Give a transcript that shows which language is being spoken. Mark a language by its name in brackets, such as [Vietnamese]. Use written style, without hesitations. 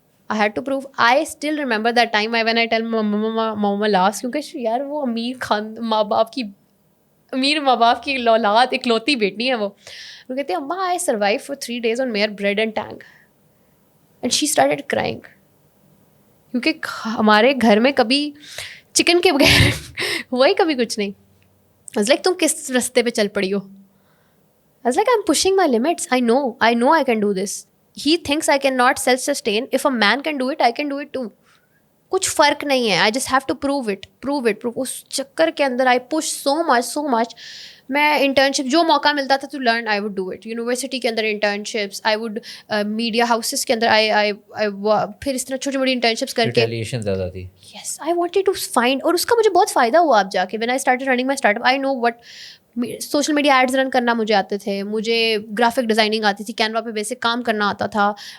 [English] I had to prove. I still remember that time when I tell mama last, [Urdu] کیونکہ یار وہ ماں باپ کی اولاد اکلوتی بیٹی ہے. وہ کہتے ہیں اماں [English] I survived for 3 days on mere bread and tang, [Urdu] and she started crying, کیونکہ ہمارے گھر میں کبھی چکن کے بغیر ہوا ہی کبھی کچھ نہیں. [English] I was like, [Urdu] تم کس رستے پہ چل پڑی ہو؟ [English] I was like, I'm pushing my limits. I know I can do this. He thinks I cannot self-sustain. If a man can do it, I can do it too. [Urdu] کچھ فرق نہیں ہے. [English] I just have to prove it. [Urdu] اس چکر کے اندر [English] I push so much. [Urdu] میں internship جو موقع ملتا تھا to learn, [English] I would do it. [Urdu] University کے اندر internships, I would media houses کے اندر پھر اس طرح چھوٹی موٹی انٹرنشپس کر کے. ریٹیلیشن زیادہ تھی. [English] Yes, I wanted to find, [Urdu] اور اس کا مجھے بہت فائدہ ہوا اب جا کے. [English] When I started running my startup, I know what [Urdu] social media AIDS رن کرنا مجھے آتے تھے, مجھے گرافک ڈیزائننگ آتی تھی, کینوا پہ بیسک کام کرنا آتا تھا.